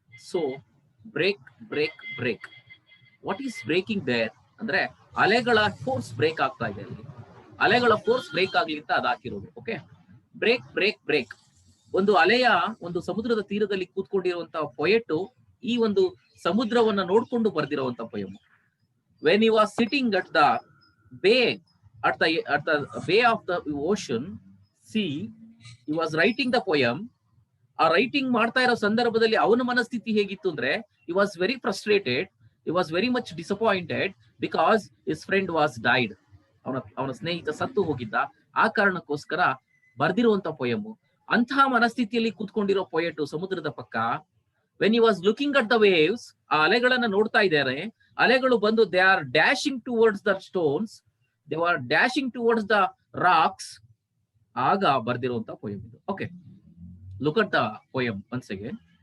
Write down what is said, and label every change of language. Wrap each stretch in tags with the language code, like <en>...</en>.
<en>So break break break. What is breaking there</en> <kn>ಅಂದ್ರೆ ಅಲೆಗಳ force break ಆಗ್ತಾ ಇದೆ. ಅಲ್ಲಿ ಅಲೆಗಳ ಫೋರ್ಸ್ ಬ್ರೇಕ್ ಆಗ್ಲಿ ಅಂತ ಅದು ಹಾಕಿರೋದು. Okay, break break break. ಒಂದು ಅಲೆಯ ಒಂದು ಸಮುದ್ರದ ತೀರದಲ್ಲಿ ಕೂತ್ಕೊಂಡಿರುವಂತಹ ಪೊಯೆಟ್ ಈ ಒಂದು ಸಮುದ್ರವನ್ನ ನೋಡ್ಕೊಂಡು ಬರ್ದಿರುವಂತ poem.</kn> <en>When you are sitting at the bay, at the bay of the ocean sea, he was writing the poem.</en> <kn>ಆ ರೈಟಿಂಗ್ ಮಾಡ್ತಾ ಇರೋ ಸಂದರ್ಭದಲ್ಲಿ ಅವನ ಮನಸ್ಥಿತಿ ಹೇಗಿತ್ತು ಅಂದ್ರೆ,</kn> <en>he was very frustrated, he was very much disappointed because his friend was died.</en> <kn>ಅವನ ಸ್ನೇಹಿತ ಸತ್ತು ಹೋಗಿದ್ದ. ಆ ಕಾರಣಕ್ಕೋಸ್ಕರ ಬರ್ದಿರುವಂತ ಪೊಯಮ್. ಅಂತಹ ಮನಸ್ಥಿತಿಯಲ್ಲಿ ಕೂತ್ಕೊಂಡಿರೋ ಪೊಯೆಟ್ ಸಮುದ್ರದ ಪಕ್ಕ,</kn> <en>when he was looking at the waves,</en> <kn>ಆ ಅಲೆಗಳನ್ನ ನೋಡ್ತಾ ಇದ್ದಾರೆ. ಅಲೆಗಳು ಬಂದು</kn> <en>they are dashing towards the stones, they were dashing towards the rocks.</en> <kn>ಆಗ ಬರ್ದಿರುವಂತ ಪೊಯಮ್ ಇದು. Okay,</kn> <en>look at the poem once again.</en>